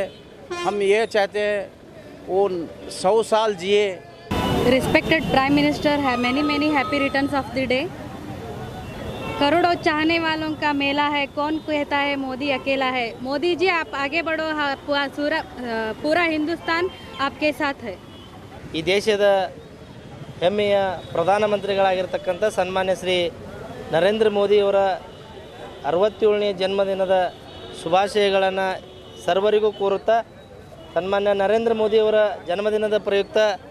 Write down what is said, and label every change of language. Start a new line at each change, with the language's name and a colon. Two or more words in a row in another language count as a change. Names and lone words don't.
Hindi: हम ये चाहते हैं वो 100 साल जिए।
English: respected prime minister है, many happy returns of the day.
Hindi: करोड़ों चाहने वालों का मेला है, कौन कहता है मोदी अकेला है। मोदी जी आप आगे बढ़ो, पूरा हिंदुस्तान आपके साथ है।
Kannada: ಈ ದೇಶದ ಹೆಮ್ಮೆಯ ಪ್ರಧಾನಮಂತ್ರಿಗಳಾಗಿರತಕ್ಕಂಥ ಸನ್ಮಾನ್ಯ ಶ್ರೀ ನರೇಂದ್ರ ಮೋದಿಯವರ 67ನೇ ಜನ್ಮದಿನದ ಶುಭಾಶಯಗಳನ್ನು ಸರ್ವರಿಗೂ ಕೋರುತ್ತಾ, ಸನ್ಮಾನ್ಯ ನರೇಂದ್ರ ಮೋದಿಯವರ ಜನ್ಮದಿನದ ಪ್ರಯುಕ್ತ